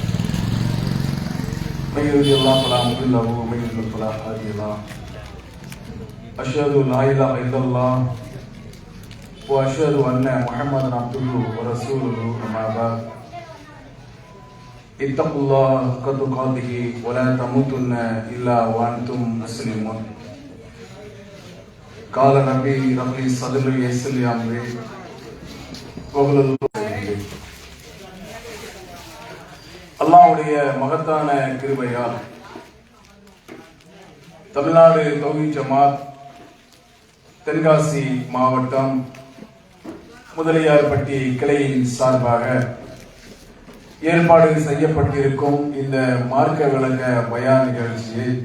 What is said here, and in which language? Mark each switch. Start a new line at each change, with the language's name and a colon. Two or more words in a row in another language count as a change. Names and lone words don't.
Arabic: من يهده الله فلا مضل له ومن يضلل فلا هادي له اشهد ان لا اله الا الله واشهد ان محمدا عبده ورسوله اما بعد اتقوا الله حق تقاته ولا تموتن الا وانتم مسلمون قال ربي رب لي صدري ويسر لي امري
Tamil: அல்லாஹ்வுடைய மகத்தான கிருபையால் தமிழ்நாடு தௌஹீத் ஜமாத் தென்காசி மாவட்டம் முதலியார்பட்டி கிளையின் சார்பாக ஏற்பாடு செய்யப்பட்டிருக்கும் இந்த மார்க்க விளக்க பயான் நிகழ்ச்சியை